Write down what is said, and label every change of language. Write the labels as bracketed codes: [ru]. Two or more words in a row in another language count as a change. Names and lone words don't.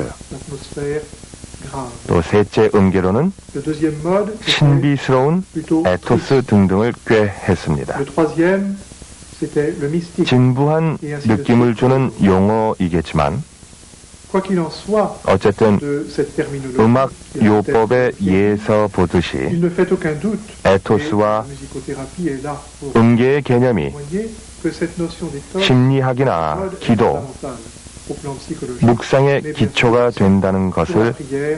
[fr] l'atmosphère grave. [ko] 또 셋째 음계로는 [fr] Le deuxième mode, c'était [ko] 신비스러운 [fr] plutôt [ko] 에토스 등등을 꾀했습니다. [fr] le troisième, c'était le mystique. [ko] 진부한 느낌을 주는 용어이겠지만 [fr] Quoi qu'il en soit [ko] 어쨌든 [fr] de cette terminologie, [ko] 음악 [fr] qui est [ko] 요법에 [fr] peut-être- [ko] 예서 보듯이 [fr] il ne fait aucun doute. [ko] 에토스와 [fr] Et la musicothérapie est là pour [ko] 음계의 개념이 [fr] témoigner que cette notion d'étoffe [ko] 심리학이나 [fr] mode est [ko] 기도, [fr] fondamentale au plan psychologique. [ko] 묵상의 기초가 된다는 [fr] Pour la [ko] 것을 [fr] prière,